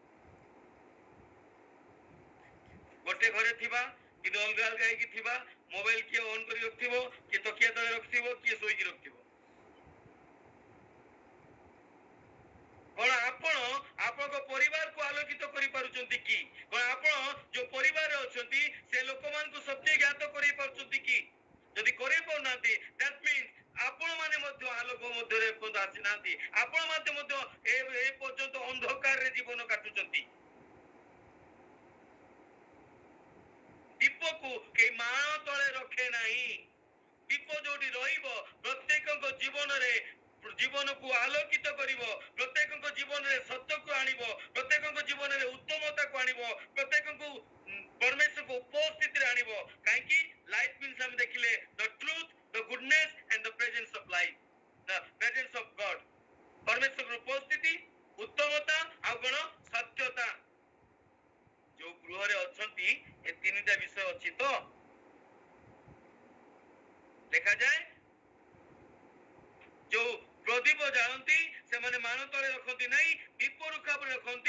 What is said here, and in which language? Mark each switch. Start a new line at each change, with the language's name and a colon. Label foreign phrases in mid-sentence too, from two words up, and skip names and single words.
Odia: ଗୋଟେ ଘରେ ଥିବା କିନ୍ତୁ ଅଲଗା ଅଲଗା ହେଇକି ଥିବା, ମୋବାଇଲ କିଏ ଅନ୍ କରି ରଖିଥିବ, କିଏ ତକିଆ ତଳେ ରଖିଥିବ, କିଏ ଶୋଇକି ରଖିଥିବ। କଣ ଆପଣ ଆପଣଙ୍କ ପରିବାରକୁ ଆଲୋକିତ କରିପାରୁଛନ୍ତି କି? କଣ ଆପଣ ଯୋଉ ପରିବାରରେ ଅଛନ୍ତି ସେ ଲୋକମାନଙ୍କୁ ସତ୍ୟ ଜ୍ଞାତ କରେଇ ପାରୁଛନ୍ତି କି? ଯଦି କରେଇ ପାରୁନାହାନ୍ତି,
English: that means
Odia: ଆପଣ ମାନେ ମଧ୍ୟ ଆଲୋକ ମଧ୍ୟରେ ଆସିନାହାନ୍ତି। ଆପଣ ମାନେ ମଧ୍ୟ ଏ ପର୍ଯ୍ୟନ୍ତ ଅନ୍ଧକାରରେ ଜୀବନ କାଟୁଛନ୍ତି। ଦୀପକୁ କେହି ମାଣ ତଳେ ରଖେ ନାହିଁ। ଦୀପ ଯୋଉଠି ରହିବ ପ୍ରତ୍ୟେକଙ୍କ ଜୀବନକୁ ଆଲୋକିତ କରିବ, ପ୍ରତ୍ୟେକଙ୍କ ଜୀବନରେ ସତ୍ୟକୁ ଆଣିବ, ପ୍ରତ୍ୟେକଙ୍କ ଜୀବନରେ ଉତ୍ତମତାକୁ ଆଣିବ, ପ୍ରତ୍ୟେକଙ୍କୁ ପରମେଶ୍ୱରଙ୍କ ଉପସ୍ଥିତିରେ ଆଣିବ। କାହିଁକି?
English: light means
Odia: ଆମେ ଦେଖିଲେ
English: the truth, the goodness and the presence of life, the presence of God।
Odia: ପରମେଶ୍ୱରଙ୍କ ଉପସ୍ଥିତି, ଉତ୍ତମତା ଆଉ କଣ? ସତ୍ୟତା। ଯୋଉ ଗୃହରେ ଅଛନ୍ତି ଏ ତିନିଟା ବିଷୟ ଅଛି ତ ଦେଖାଯାଏ। ଯୋଉ ପ୍ରଦୀପ ଜାଳନ୍ତି ସେମାନେ ମାଣ ତଳେ ରଖନ୍ତି ନାହିଁ, ଦୀପ ରୂପରେ ରଖନ୍ତି।